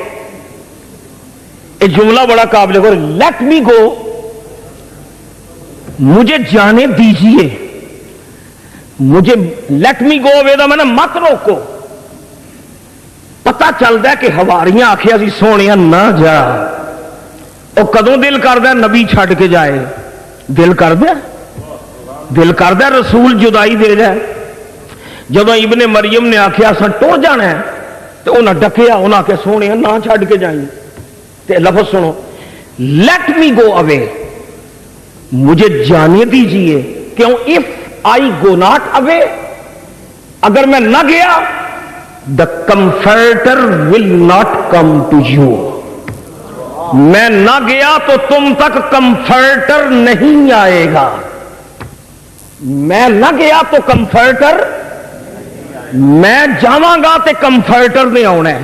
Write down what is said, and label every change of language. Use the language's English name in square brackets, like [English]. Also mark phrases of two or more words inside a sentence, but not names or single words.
[Urdu] یہ جملہ بڑا قابل غور, [English] let me go, [Urdu] مجھے جانے دیجئے. مجھے [English] let me go away [Urdu] دا میں مت روکو. [Punjabi] پتہ چلتا ہے کہ ہواریاں آخیا سی سونے نہ جا, وہ کدوں دل کردا نبی چھڈ کے جائے, دل کردا دل کردا رسول جدائی دے جائے. جب ابن مریم نے آخیا اساں ٹر جانا ہے تو انہاں ڈکیا, انہاں آخیا سونے نہ چھڈ کے جائیں. تے لفظ سنو [English] let me go away, [Urdu] مجھے جانے دیجئے. [English] کیوں؟ if I go not away, [Urdu] اگر میں نہ گیا [English] the comforter will not come to you. [Urdu] میں نہ گیا تو تم تک کمفرٹر نہیں آئے گا. میں نہ گیا تو [Punjabi] کمفرٹر, میں جاواں گا تے کمفرٹر نہیں آنا ہے.